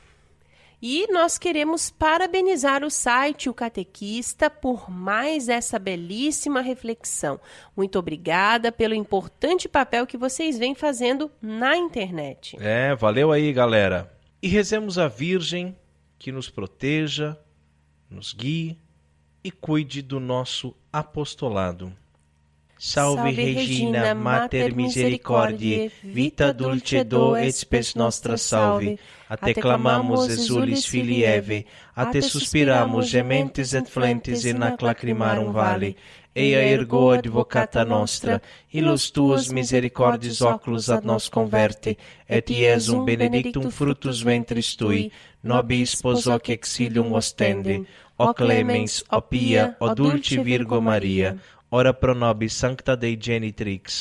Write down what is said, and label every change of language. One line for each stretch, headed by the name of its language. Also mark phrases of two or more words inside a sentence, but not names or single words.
Portuguese: E nós queremos parabenizar o site O Catequista por mais essa belíssima reflexão. Muito obrigada pelo importante papel que vocês vêm fazendo na internet. Valeu aí, galera. E rezemos a Virgem que nos proteja, nos guie e cuide do nosso apostolado.
Latin: Salve Regina, Mater Misericordiae, vita dulcedo et spes nostra salve. A te clamamos, exulis filii Eve, a te suspiramos, gementes et flentes in ac lacrimarum vale. Eia ergo advocata nostra, illos tuos misericordiis oculos ad nos converte, et Iesum benedictum fructus ventris tui, nobis pos hoc exilium ostende, o clemens, o pia, o dulce Virgo Maria, ora pro nobis sancta Dei genitrix.